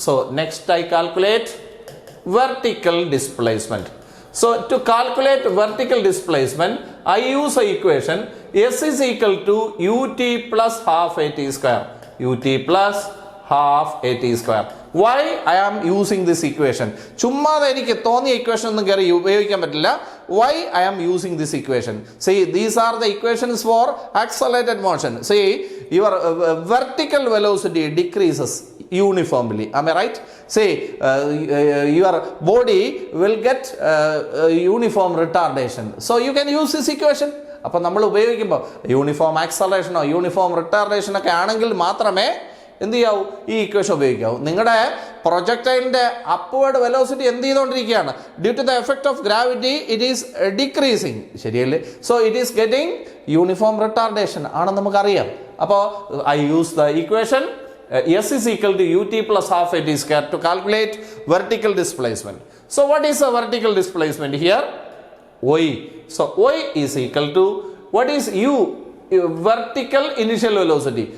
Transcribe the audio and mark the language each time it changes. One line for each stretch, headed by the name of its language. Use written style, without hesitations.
English: So next I calculate vertical displacement. So to calculate vertical displacement, I use a equation S is equal to ut plus half at square. Ut plus half at square. Why I am using this equation?
Malayalam: ചുമ്മാതെ എനിക്ക് തോന്നിയ equation ഒന്നും കയറി ഉപയോഗിക്കാൻ പറ്റില്ല.
English: Why I am using this equation? See, these are the equations for accelerated motion. See, your vertical velocity decreases uniformly. Am I right? See, your body will get uniform retardation. So you can use this equation.
Malayalam: അപ്പോൾ നമ്മൾ ഉപയോഗിക്കുമ്പോൾ uniform ആക്സലറേഷനോ uniform റിട്ടാർഡേഷനൊക്കെ ആണെങ്കിൽ മാത്രമേ എന്ത് ചെയ്യാവൂ, ഈ equation ഉപയോഗിക്കാവൂ. നിങ്ങളുടെ പ്രൊജക്ടൈലിൻ്റെ upward velocity എന്ത് ചെയ്തുകൊണ്ടിരിക്കുകയാണ്?
English: due to the effect of gravity it is decreasing,
Malayalam: ശരിയല്ലേ?
English: so it is getting uniform retardation
Malayalam: ആണെന്ന് നമുക്കറിയാം.
English: അപ്പോൾ I use the equation S is equal to ut plus half at square to calculate vertical displacement. So what is the vertical displacement here? Y. So y is equal to, what is u? Vertical initial velocity.